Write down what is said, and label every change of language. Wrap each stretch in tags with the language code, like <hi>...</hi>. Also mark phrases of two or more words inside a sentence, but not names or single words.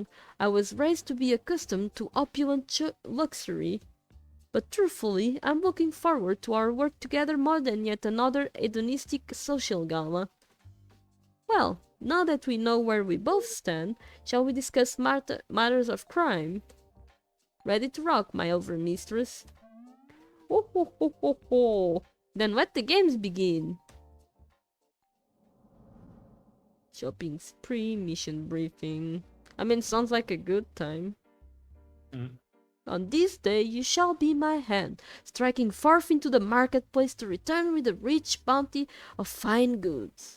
<en>I was raised to be accustomed to opulent luxury. But truthfully, I'm looking forward to our work together more than yet another hedonistic social gala. Well, now that we know where we both stand, shall we discuss matters of crime? Ready to rock, my overmistress? Ho ho ho ho ho! Then let the games begin! Shopping spree, mission briefing. I mean, sounds like a good time. On this day you shall be my hand, striking forth into the marketplace to return with a rich bounty of fine goods.</en>